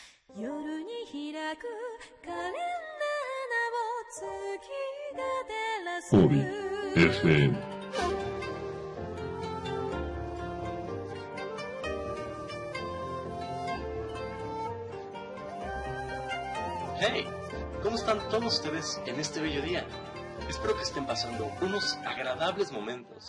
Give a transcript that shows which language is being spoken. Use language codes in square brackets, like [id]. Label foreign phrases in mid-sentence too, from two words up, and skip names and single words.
[ja] 夜に開くカレンダーの月が照らす [es] Ori FM. Hey, ¿cómo están todos ustedes en este bello día? Espero que estén pasando unos agradables momentos.